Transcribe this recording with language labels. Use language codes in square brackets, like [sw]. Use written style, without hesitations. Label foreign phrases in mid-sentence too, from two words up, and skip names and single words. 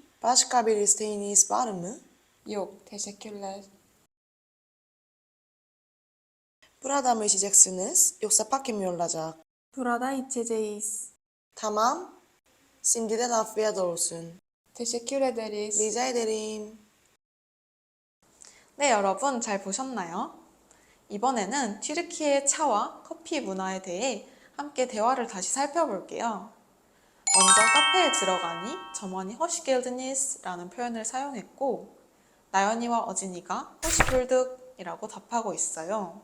[tr] Başka bir isteğiniz var mı? Yok, teşekkürler. Burada mı içeceksiniz yoksa park mı olacak? Burada içeceğiz. Tamam. Şimdiden afiyet olsun. Teşekkür ederiz. Rica ederim. [ko] 네, 여러분 잘 보셨나요? 이번에는 튀르키예의 차와 커피 문화에 대해 함께 대화를 다시 살펴볼게요. 먼저 카페에 들어가니 점원이 허시겔드니스라는 표현을 사용했고 나연이와 어진이가 허시불득이라고 답하고 있어요.